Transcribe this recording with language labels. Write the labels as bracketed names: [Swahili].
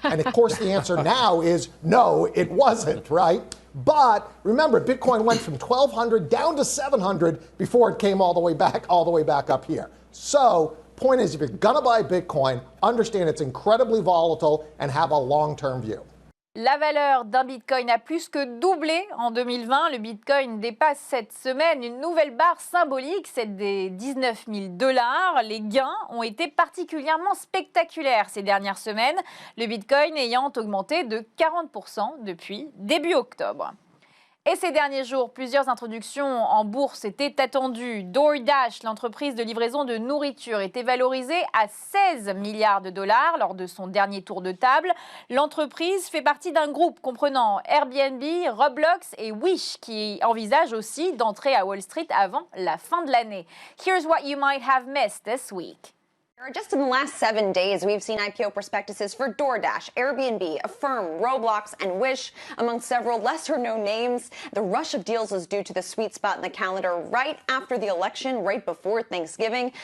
[English] And of course, the answer now is no, it wasn't, right? But remember, Bitcoin went from 1,200 down to 700 before it came all the way back up here. So, point is, if you're gonna buy Bitcoin, understand it's incredibly volatile and have a long-term view. [French] La valeur d'un bitcoin a plus que doublé en 2020. Le bitcoin dépasse cette semaine une nouvelle barre symbolique, celle des $19 000. Les gains ont été particulièrement spectaculaires ces dernières semaines, le bitcoin ayant augmenté de 40% depuis début octobre. Et ces derniers jours, plusieurs introductions en bourse étaient attendues. DoorDash, l'entreprise de livraison de nourriture, était valorisée à $16 milliards lors de son dernier tour de table. L'entreprise fait partie d'un groupe comprenant Airbnb, Roblox et Wish, qui envisage aussi d'entrer à Wall Street avant la fin de l'année. [English] Here's what you might have missed this week. Just in the last 7 days, we've seen IPO prospectuses for DoorDash, Airbnb, Affirm, Roblox, and Wish, among several lesser-known names. The rush of deals is due to the sweet spot in the calendar right after the election, right before Thanksgiving.